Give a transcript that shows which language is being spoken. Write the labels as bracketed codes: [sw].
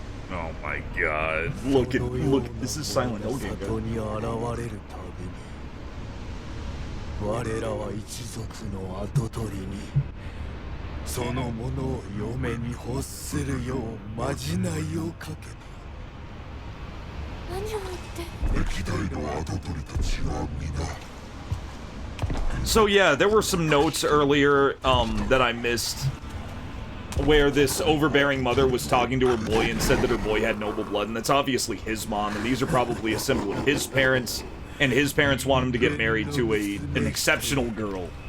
[en] Oh my god. Look, this is Silent Hill game, guys. [ja] 我らは一族の跡取りにそのものを嫁に欲するようまじないをかけた。何を言って？歴代の跡取りたちは皆。 [en] So yeah, there were some notes earlier that I missed where this overbearing mother was talking to her boy and said that her boy had noble blood, and that's obviously his mom, and these are probably a symbol of his parents. And his parents want him to get married to an exceptional girl.